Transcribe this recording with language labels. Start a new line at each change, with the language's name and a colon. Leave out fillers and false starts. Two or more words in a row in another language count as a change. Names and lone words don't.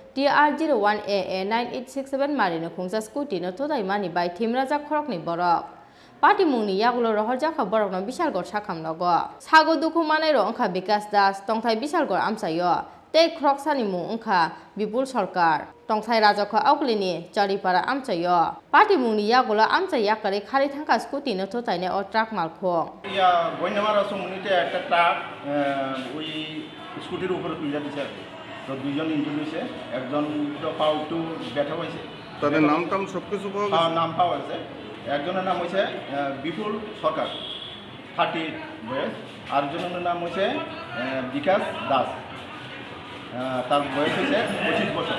Kok Borok: TR01AA9867 Marine Khungsa Scooty no Thutailaimani by Thwimwrajak Khoroknwi borok Party mungni yagulo Khoroknwi borok no Bisalgor sakam nogo Sago duku manai ro ongkha Bikas Das tongthai Bisalgor amchayo tei Khoroksani mung ongkha Bipul Sarkar Thwimwrajak auklini Tripura amchayo Party mungni yagulo amchai yakare khari thangka Scooty no Thutailaimani o truck Malkhung ya goinamara sumnite
Bangla: একটা ট্রাক ওই স্কুটির উপরে তুলে দিয়েছে তো দুইজন ইনজুরি হয়েছে একজন তো পাও একটু ব্যথা হয়েছে তাদের নাম টাম সবকিছু পাওয়া গেছে নাম পাওয়া গেছে একজনের নাম হচ্ছে বিপুল সরকার 30 বয়স আরেকজনের নাম হচ্ছে বিকাশ দাস তার বয়স হচ্ছে 25 বছর